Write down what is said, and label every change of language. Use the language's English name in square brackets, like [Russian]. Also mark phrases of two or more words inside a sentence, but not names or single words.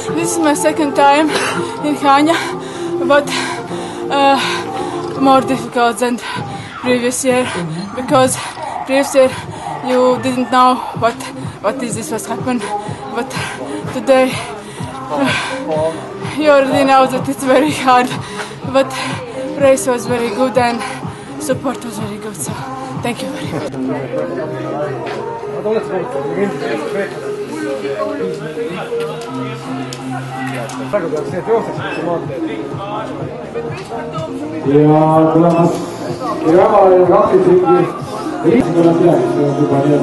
[English] This is my second time in Hanya, but more difficult than previous year, because previous year you didn't know what is this was happened, but today you already know that it's very hard, but race was very good and support was very good, so thank you very much. [Estonian] Ja tulemas Jõevaale 12 ringi tuleb midagi, see on juba nii,